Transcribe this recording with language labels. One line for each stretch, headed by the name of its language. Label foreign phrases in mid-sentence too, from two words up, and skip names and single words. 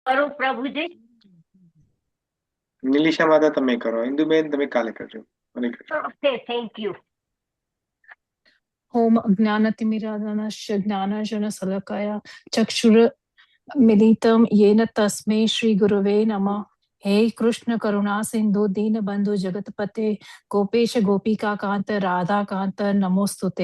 Gujarati: કરું પ્રભુજી. નિલિશા માતા તમે કરો, ઇન્દુબેન તમે કાલે કરજો. હરે કૃષ્ણ.
English: Okay, thank you.
Sanskrit: ओम अज्ञानतिमिरान्धस्य ज्ञानांजनशलाकया चक्षुरुन्मिलितं येन तस्मै श्रीगुरवे नमः। हे कृष्ण करुणा सिंधु दीनबंधु जगतपते गोपेश गोपिकाकांत राधाकांत नमोस्तुते।